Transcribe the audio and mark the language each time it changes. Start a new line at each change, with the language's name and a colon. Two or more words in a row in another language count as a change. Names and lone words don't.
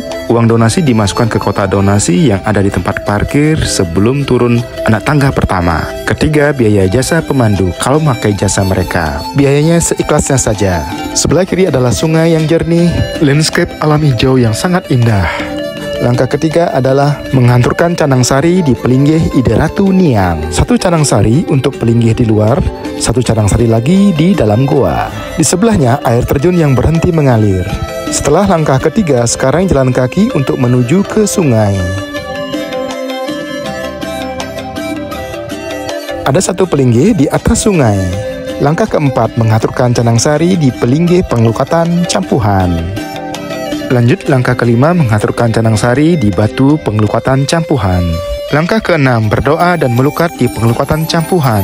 Indonesian: Uang donasi dimasukkan ke kotak donasi yang ada di tempat parkir sebelum turun anak tangga pertama. Ketiga, biaya jasa pemandu kalau memakai jasa mereka. Biayanya seikhlasnya saja. Sebelah kiri adalah sungai yang jernih, landscape alam hijau yang sangat indah. Langkah ketiga adalah menghanturkan canang sari di pelinggih Ida Ratu Niang. 1 canang sari untuk pelinggih di luar, 1 canang sari lagi di dalam goa. Di sebelahnya air terjun yang berhenti mengalir. Setelah langkah ketiga, sekarang jalan kaki untuk menuju ke sungai. Ada 1 pelinggih di atas sungai. Langkah keempat, mengaturkan canang sari di pelinggih pengelukatan campuhan. Lanjut langkah kelima, mengaturkan canang sari di batu pengelukatan campuhan. Langkah keenam, berdoa dan melukat di pengelukatan campuhan.